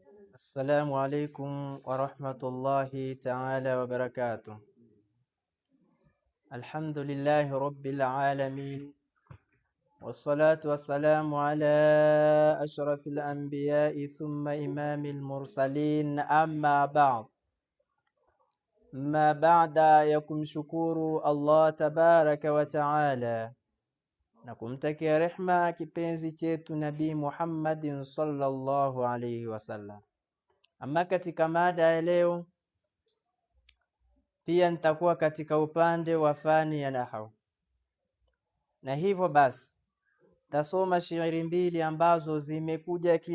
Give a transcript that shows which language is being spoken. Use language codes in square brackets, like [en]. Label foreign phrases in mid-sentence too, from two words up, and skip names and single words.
[ar] السلام عليكم ورحمة الله تعالى وبركاته. الحمد لله رب العالمين، والصلاة والسلام على أشرف الأنبياء ثم إمام المرسلين، أما بعد. [sw] Ma baada ya kumshukuru Allah [ar] تبارك وتعالى [sw] na kumtakia rehma kipenzi chetu Nabii Muhammadin [ar] صلى الله عليه وسلم. [sw] Ama katika mada ya leo pia nitakuwa katika upande wa fani ya nahwu, na hivyo basi tasoma shairi mbili ambazo zimekuja